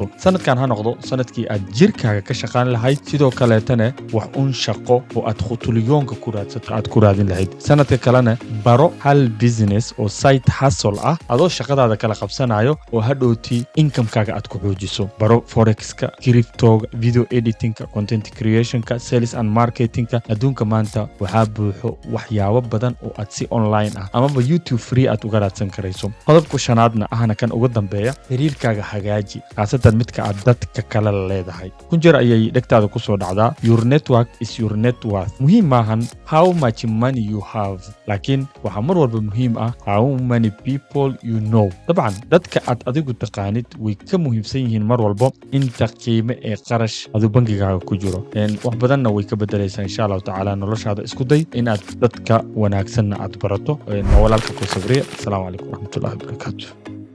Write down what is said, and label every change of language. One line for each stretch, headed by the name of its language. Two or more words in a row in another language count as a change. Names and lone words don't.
Somali: sanadkan ha noqdo sanadkii aad jirkaaga ka shaqaan lahayd, sidoo kaleetana wax uun shaqo shaqo oo aad khutulyoonka ku raadsato aad ku raadin lahayd sanadka kalena baro hal business oo
English: side hustle
Somali: ah adoo shaqadaada kala qabsanayo oo hadhowti income-kaaga aad ku xoojiso baro forex-ka crypto-ga
English: video editing-
Somali: ka
English: content creation-
Somali: ka
English: sales and marketing-
Somali: ka adduunka maanta waxaa buuxo waxyaabo badan oo aad si online ah amaba YouTube free aad uga raadsan karayso qodobka shanaadna ahna kan ugu dambeeya xiriirkaaga hagaaji khaasatan midka aad dadka kale leedahay kun jeer ayay dhegtaada ku soo dhacdaa
English: your network is your net worth
Somali: muhiim maahan
English: how much money you have
Somali: laakiin waxaa mar walba muhiim ah
English: how many people you know
Somali: dabcan dadka aad adigu taqaanid way ka muhiimsan yihiin mar walba inta qiime ee qarash adu bangigaaga ku jiro wax badanna way ka bedelaysaa
Arabic: insha Allah taala
Somali: noloshaada isku day inaad dadka wanaagsanna aad barato walaalka ku sabriya
Arabic: assalamu alaykum warahmatullahi wabarakatuh